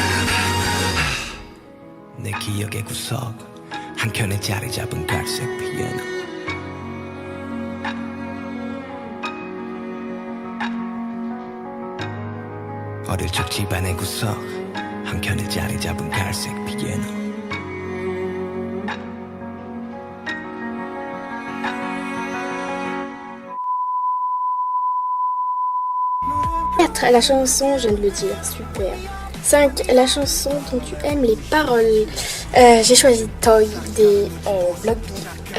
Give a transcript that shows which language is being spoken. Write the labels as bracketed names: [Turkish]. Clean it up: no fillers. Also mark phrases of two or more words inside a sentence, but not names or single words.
[Korean] 내 기억의 구석 한켠에 자리 잡은 갈색 피아노 어릴 적 집안의 구석 한켠에 자리 잡은 갈색 피아노 [French] La chanson, je viens de le dire, super. 5. La chanson dont tu aimes les paroles. J'ai choisi Toy des Block B.